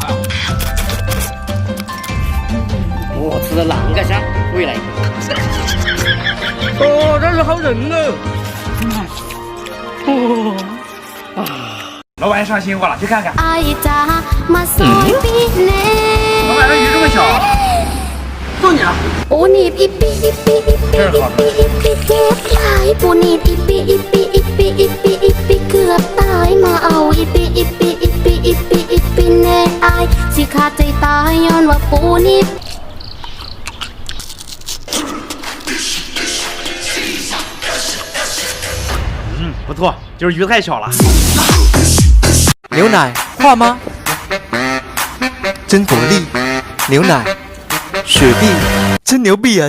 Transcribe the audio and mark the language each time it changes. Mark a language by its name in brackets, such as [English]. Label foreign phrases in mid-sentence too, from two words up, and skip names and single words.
[Chinese] 我吃的啷个香？我也来一口。哦，这是好人哦。老板上新货了，去看看。老板，这鱼这么小，送你了。 [Northeastern Thai] ปูนีบอีปีอีปีอีปีอีปีอีปีเจ็บหลายปูนีบอีปีอีปีอีปีอีปีอีปีเกือบตายมาเอาอีปีอีปีอีปีอีปีอีปีแน่อายสิขาดใจตายย้อนว่าปูนีบ [Chinese] 不错，就是鱼太小了。牛奶化吗？真果粒，牛奶，雪碧，真牛逼啊！